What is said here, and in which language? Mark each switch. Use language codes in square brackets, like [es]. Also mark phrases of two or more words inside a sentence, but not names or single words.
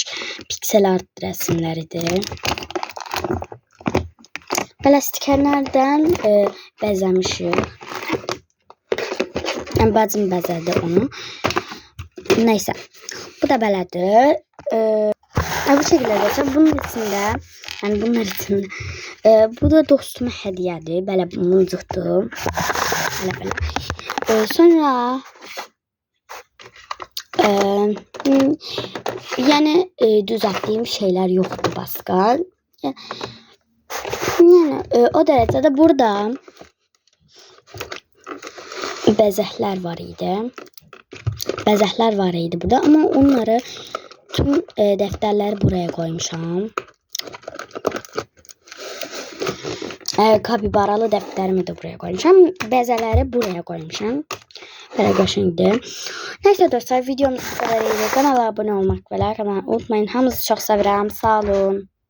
[en] Pixel art [tr] resimleridir. Böyle stikerlerden bezemişik. [az] Yəni bacım bəzədi onu. Neyse. Bu da belədir. [tr] Bu şekilde arkadaşlar bunun içinde yani bunlar içinde bu da dostuma hediyedir. [az] Belə mıncıqdır. Belə. Sonra yəni düzəltdiyim şeyler yoxdur başqa. Yəni o dərəcədə burada bəzəklər var idi. Bəzəklər var idi burada, amma onları tüm dəftərləri buraya koymuşam. Kapibaralı dəftərimi də buraya koymuşam. Bəzələri buraya koymuşam. Belə qəşəngdir. [tr] Neyse dostlar, videomuz bu kadar idi. Kanala abone olmak ve like atmayı unutmayın. [az] Hamınızı çok sevirəm. Sağ olun.